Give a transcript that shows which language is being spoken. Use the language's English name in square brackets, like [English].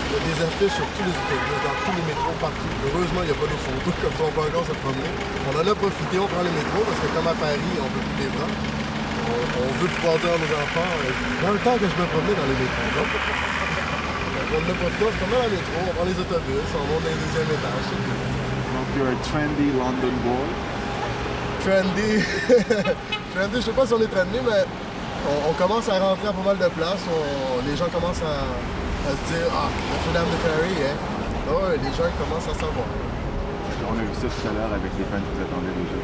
[French] Il y a des affiches sur tous les autobus, dans tous les métros, partout. Heureusement, il n'y a pas de photos, comme ça, on peut encore se promener. On en a profité, on prend les métros, parce que comme à Paris, on peut plus les prendre. On veut pouvoir dire à nos enfants, dans le temps que je me promenais dans les métros, donc, on n'a pas de temps, on se promène dans le métro, on prend les autobus, on monte dans les deuxième étage. Donc, [English] you're a trendy London boy. Trendy. [French] Trendy, je sais pas si on est trendy, mais on commence à rentrer à pas mal de places. Les gens commencent à se dire, ah, Notre-Dame de Paris, hein. Ouais, les gens commencent à savoir. On a vu ça tout à l'heure avec les fans qui vous attendaient déjà.